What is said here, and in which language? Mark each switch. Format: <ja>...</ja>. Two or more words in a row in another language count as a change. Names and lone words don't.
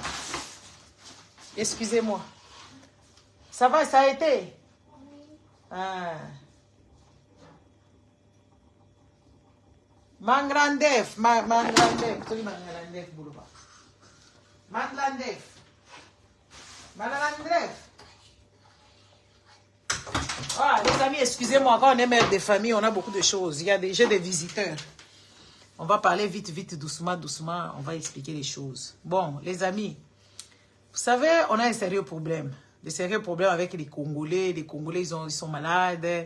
<fr>Excusez-moi. Ça va, ça a été? Ah. Mangrandef, Mangrandef. Mangrandef, Boulouba. Mangrandef. Mangrandef. Ah, les amis, excusez-moi, quand on est mère de famille, on a beaucoup de choses. J'ai des visiteurs. On va parler vite, vite, doucement, doucement. On va expliquer les choses. Bon, les amis, vous savez, on a un sérieux problème. Des sérieux problèmes avec les Congolais. Les Congolais, ils sont malades.</fr>